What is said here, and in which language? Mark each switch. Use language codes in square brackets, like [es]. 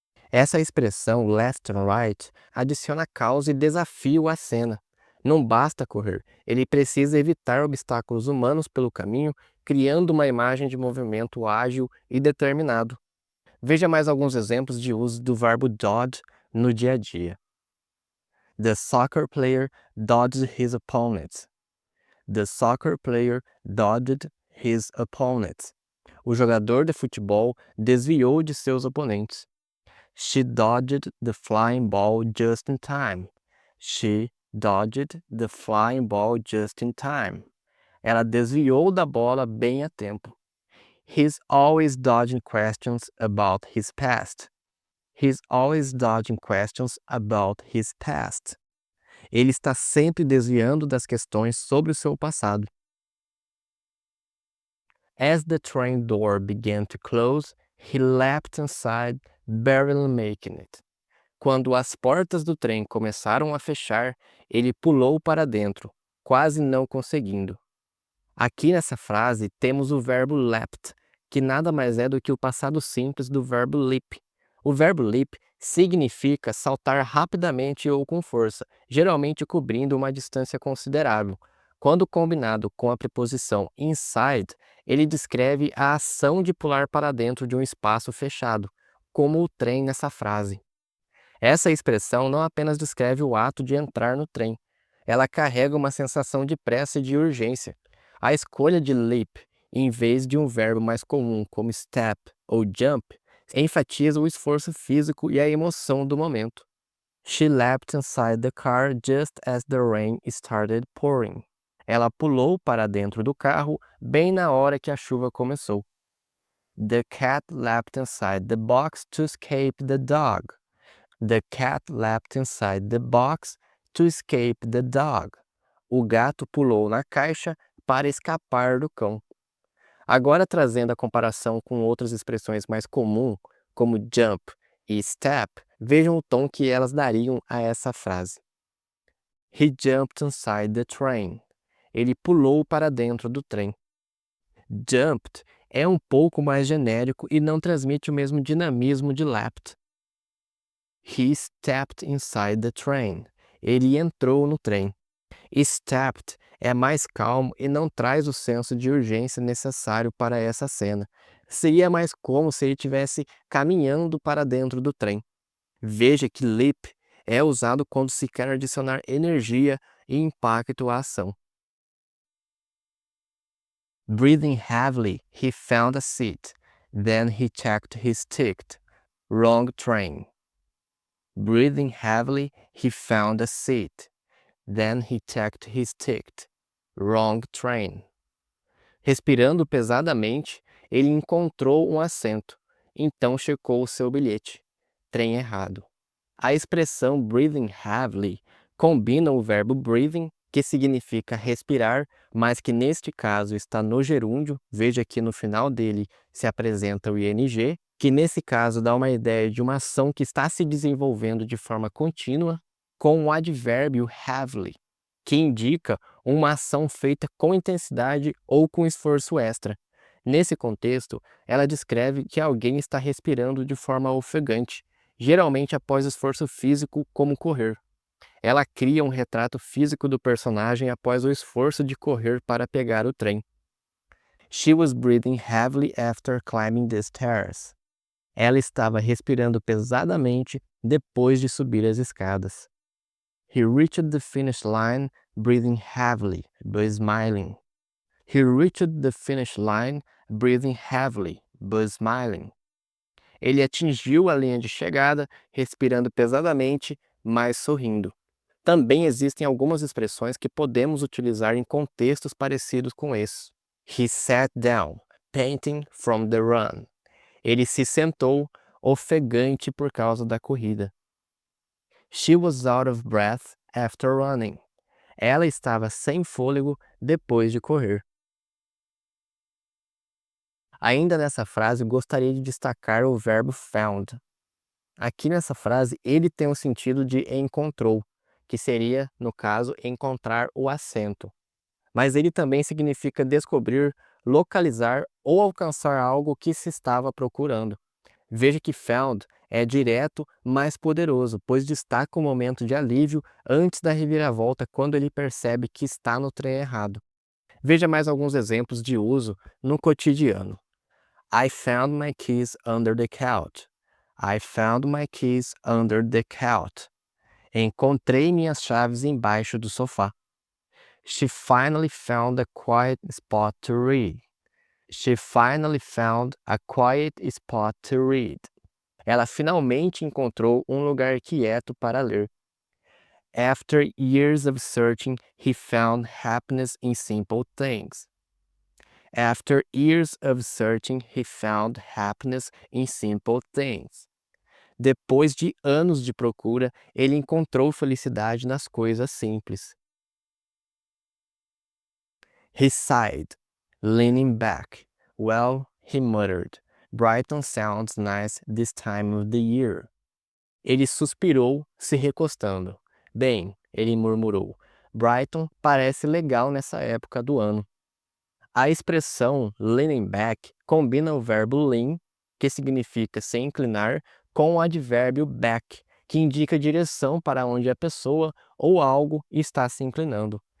[pt] Essa expressão [en] left and right [pt] adiciona causa e desafio à cena. Não basta correr, ele precisa evitar obstáculos humanos pelo caminho, criando uma imagem de movimento ágil e determinado. Veja mais alguns exemplos de uso do verbo dodge no dia a dia. [en] The soccer player dodged his opponent. The soccer player dodged his opponent. [pt] O jogador de futebol desviou de seus oponentes. [en] She dodged the flying ball just in time. She dodged the flying ball just in time. [pt] Ela desviou da bola bem a tempo. [en] He's always dodging questions about his past. He's always dodging questions about his past. [pt] Ele está sempre desviando das questões sobre o seu passado. [en] As the train door began to close, he leapt inside, barely making it. [pt] Quando as portas do trem começaram a fechar, ele pulou para dentro, quase não conseguindo. Aqui nessa frase temos o verbo leapt, que nada mais é do que o passado simples do verbo leap. O verbo leap significa saltar rapidamente ou com força, geralmente cobrindo uma distância considerável. Quando combinado com a preposição inside, ele descreve a ação de pular para dentro de um espaço fechado, como o trem nessa frase. Essa expressão não apenas descreve o ato de entrar no trem, ela carrega uma sensação de pressa e de urgência. A escolha de leap, em vez de um verbo mais comum como step ou jump, enfatiza o esforço físico e a emoção do momento. [en] She leapt inside the car just as the rain started pouring. [pt] Ela pulou para dentro do carro bem na hora que a chuva começou. [en] The cat leapt inside the box to escape the dog. The cat leapt inside the box to escape the dog. [pt] O gato pulou na caixa para escapar do cão. Agora trazendo a comparação com outras expressões mais comuns, como jump e step, vejam o tom que elas dariam a essa frase. [en] He jumped inside the train. [pt] Ele pulou para dentro do trem. Jumped é um pouco mais genérico e não transmite o mesmo dinamismo de leapt. [en] He stepped inside the train. [pt] Ele entrou no trem. Stepped é mais calmo e não traz o senso de urgência necessário para essa cena. Seria mais como se ele estivesse caminhando para dentro do trem. Veja que leap é usado quando se quer adicionar energia e impacto à ação. [en] Breathing heavily, he found a seat. Then he checked his ticket. Wrong train. Breathing heavily, he found a seat. Then he checked his ticket. Wrong train. [pt] Respirando pesadamente, ele encontrou um assento. Então checou o seu bilhete. Trem errado. A expressão breathing heavily combina o verbo breathing, que significa respirar, mas que neste caso está no gerúndio. Veja que no final dele se apresenta o ing, que nesse caso dá uma ideia de uma ação que está se desenvolvendo de forma contínua, com o advérbio heavily, que indica uma ação feita com intensidade ou com esforço extra. Nesse contexto, ela descreve que alguém está respirando de forma ofegante, geralmente após esforço físico, como correr. Ela cria um retrato físico do personagem após o esforço de correr para pegar o trem. [en] She was breathing heavily after climbing the stairs. [pt] Ela estava respirando pesadamente depois de subir as escadas. [en] He reached the finish line breathing heavily, but smiling. He reached the finish line breathing heavily, but smiling. [pt] Ele atingiu a linha de chegada, respirando pesadamente, mas sorrindo. Também existem algumas expressões que podemos utilizar em contextos parecidos com esse. [en] He sat down, panting from the run. [pt] Ele se sentou, ofegante por causa da corrida. [en] She was out of breath after running. [pt] Ela estava sem fôlego depois de correr. Ainda nessa frase, gostaria de destacar o verbo found. Aqui nessa frase, ele tem o sentido de encontrou, que seria, no caso, encontrar o assento. Mas ele também significa descobrir, localizar ou alcançar algo que se estava procurando. Veja que found é direto, mas poderoso, pois destaca o momento de alívio antes da reviravolta quando ele percebe que está no trem errado. Veja mais alguns exemplos de uso no cotidiano. [en] I found my keys under the couch. I found my keys under the couch. [pt] Encontrei minhas chaves embaixo do sofá. [en] She finally found a quiet spot to read. She finally found a quiet spot to read. [pt] Ela finalmente encontrou um lugar quieto para ler. [en] After years of searching, he found happiness in simple things. After years of searching, he found happiness in simple things. [pt] Depois de anos de procura, ele encontrou felicidade nas coisas simples. [en] He sighed, leaning back. Well, he muttered, Brighton sounds nice this time of the year. [pt] Ele suspirou, se recostando. Bem, ele murmurou, Brighton parece legal nessa época do ano. A expressão leaning back combina o verbo lean, que significa se inclinar, com o advérbio back, que indica a direção para onde a pessoa ou algo está se inclinando.